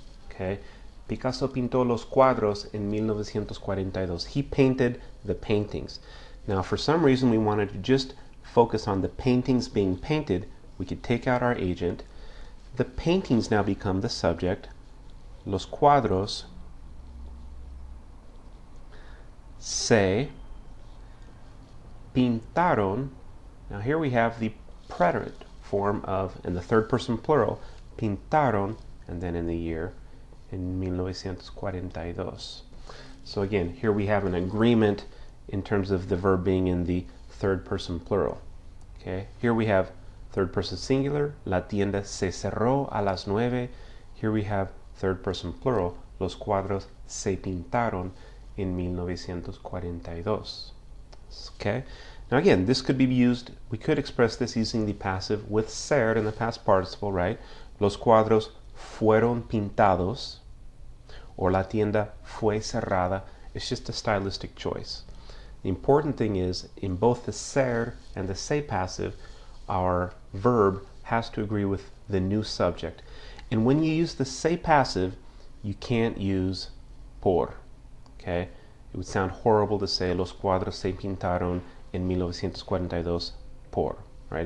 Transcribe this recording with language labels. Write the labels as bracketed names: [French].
[Spanish] Okay, Picasso pintó los cuadros en 1942. [English] He painted the paintings. Now, for some reason, we wanted to just focus on the paintings being painted. We could take out our agent. The paintings now become the subject. [Spanish] Los cuadros se pintaron. [English] Now here we have the preterite form of, in the third person plural, pintaron, and then in the year, in 1942. So again, here we have an agreement in terms of the verb being in the third person plural. Okay, here we have third person singular, [Spanish] la tienda se cerró a las 9. [English] Here we have third person plural, [Spanish] los cuadros se pintaron en 1942. [English] Okay, now again, this could be used, we could express this using the passive with ser in the past participle, right? [Spanish] Los cuadros fueron pintados, or la tienda fue cerrada. [English] It's just a stylistic choice. The important thing is, in both the ser and the se passive, our verb has to agree with the new subject. And when you use the se passive, you can't use por. Okay? It would sound horrible to say [Spanish] los cuadros se pintaron en 1942 por. [English] Right?